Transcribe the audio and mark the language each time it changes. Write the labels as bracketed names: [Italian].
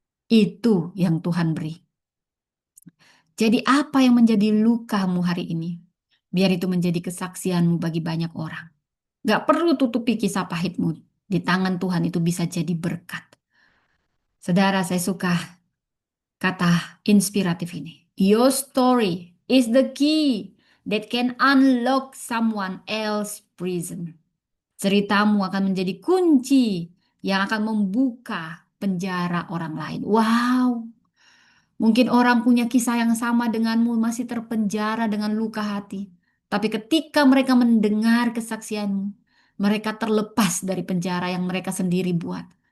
[Indonesian] Itu yang Tuhan beri. Jadi apa yang menjadi lukamu hari ini? Biar itu menjadi kesaksianmu bagi banyak orang. Gak perlu tutupi kisah pahitmu. Di tangan Tuhan itu bisa jadi berkat. Saudara, saya suka kata inspiratif ini. [English] Your story is the key that can unlock someone else prison. [Indonesian] Ceritamu akan menjadi kunci yang akan membuka penjara orang lain. Wow. Mungkin orang punya kisah yang sama denganmu masih terpenjara dengan luka hati. Tapi ketika mereka mendengar kesaksianmu, mereka terlepas dari penjara yang mereka sendiri buat.